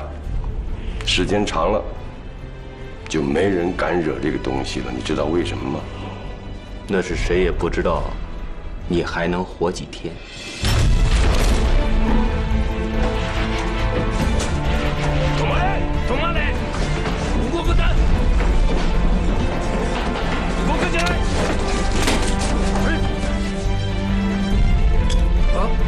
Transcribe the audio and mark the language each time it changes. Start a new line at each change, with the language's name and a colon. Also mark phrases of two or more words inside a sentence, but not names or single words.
Chinese: 时间长了，就没人敢惹这个东西了。你知道为什么吗？那是谁也不知道，你还能活几天。
Japanese: 止まれ！止まれ！動くな！動くんじゃない！あ？